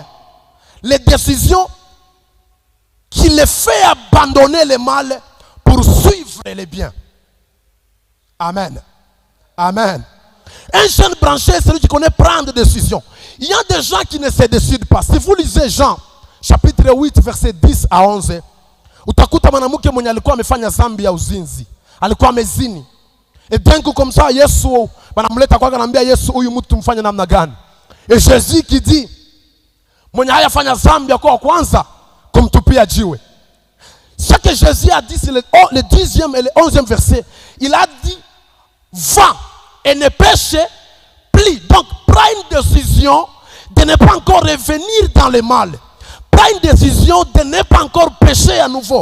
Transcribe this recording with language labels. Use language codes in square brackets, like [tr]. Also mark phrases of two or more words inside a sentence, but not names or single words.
[fr] Les décisions qui les fait abandonner le mal pour suivre les biens. Amen. Amen. Un jeune branché, c'est celui qui connaît prendre des décisions. Il y a des gens qui ne se décident pas. Si vous lisez Jean, chapitre 8, verset 10 à 11, [sw] utakuta mwanamke mwenye alikuwa amefanya dhambi ya uzinzi. Alikuwa amezini. [fr] Et d'un coup comme ça, [sw] Yesu, banamleta kwa anambia Yesu, huyu mtu tumfanye namna gani? [fr] Et Jésus qui dit, [sw] mwenye haya fanya dhambi kwa kwanza, kumtupia jiwe. [fr] Ce que Jésus a dit, c'est le 10e et le 11e verset. Il a dit, va et ne pêche plus. Donc, prends une décision de ne pas encore revenir dans le mal. Prends une décision de ne pas encore pécher à nouveau.